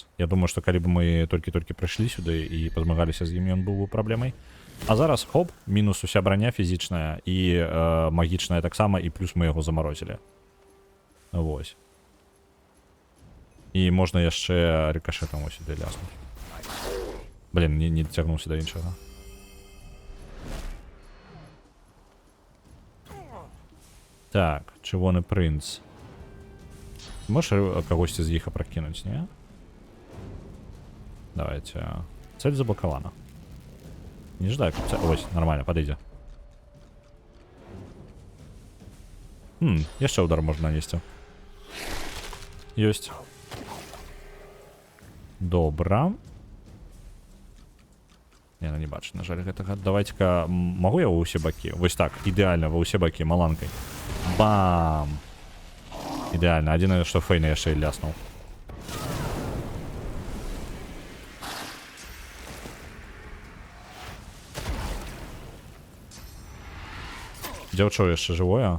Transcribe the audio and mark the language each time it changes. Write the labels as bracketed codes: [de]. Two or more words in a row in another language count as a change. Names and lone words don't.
[be] Я думаю, што калі б мы толькі-толькі прыйшлі сюды і пазмагаліся з ім, ён быў бы праблемай. А зараз, хоп, мінус уся броня фізічная і магічная таксама, і плюс мы яго замарозілі. Вось. І можна яшчэ рикошетом [uk] ось сюди ляснути. Блін, не дотягнувся до іншого. Так, Червоний принц. Можеш когось з їх опрокинуть, не? [ru] Давайте. Цель заблокована. Не ждай, как цель. Ось, нормально, подойди. Еще удар можно нанести. Есть. [be] Добра. Не, не бачу, на жаль, гэтага. [ru] Давайте-ка, могу я [be] ва ўсе бакі? Вось так, ідэальна, ва ўсе бакі, маланкай. Бам! Ідэальна, адзінае, што Фейна яшчэ і ляснуў. Дзяўчо яшчэ жывое?